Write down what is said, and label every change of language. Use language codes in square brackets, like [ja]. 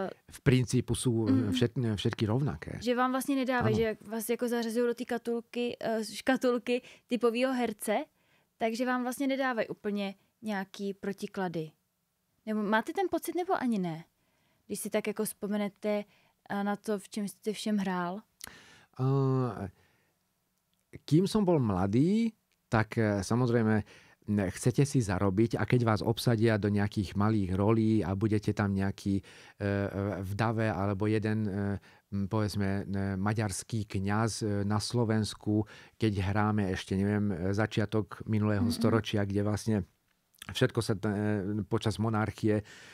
[sk] V princípu sú všetky rovnaké. [cs] Že vám vlastně nedávají, že vás jako zařazují do té škatulky typového herce, takže vám vlastně nedávají úplně nějaký protiklady. Nebo máte ten pocit, nebo ani ne? Když si tak jako vzpomenete na to, v čem jste všem hrál? [sk] Kým som bol mladý, tak samozrejme chcete si zarobiť a keď vás obsadia do nejakých malých rolí a budete tam nejaký v dave alebo jeden povedzme maďarský kňaz na Slovensku, keď hráme ešte neviem začiatok minulého storočia, kde vlastne všetko sa počas monarchie